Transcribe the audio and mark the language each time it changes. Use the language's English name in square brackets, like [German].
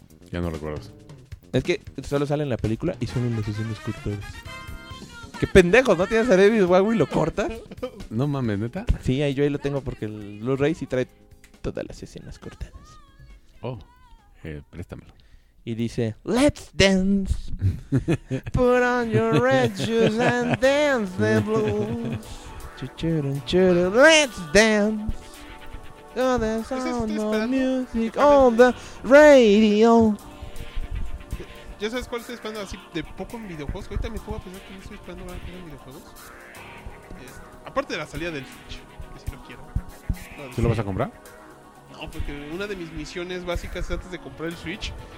[Spanish] Ya no recuerdo. Es que solo sale en la película y son los escritores. ¡Qué pendejos! ¿No tienes a David Bowie y lo cortas? No mames, ¿neta? Sí, ahí yo ahí lo tengo porque el Blu-ray sí trae todas las escenas cortadas. Oh, préstamelo. Y dice, [English] let's dance, put on your red shoes and dance the blues, chuchurunchuru, let's dance, to the sound of music on the radio. [Spanish] ¿Ya sabes cuál estoy esperando así de poco en videojuegos? Ahorita me puedo pensar que no estoy esperando nada en videojuegos. Aparte de la salida del Switch, que si lo quiero. ¿Tú lo vas a comprar? No, porque una de mis misiones básicas antes de comprar el Switch...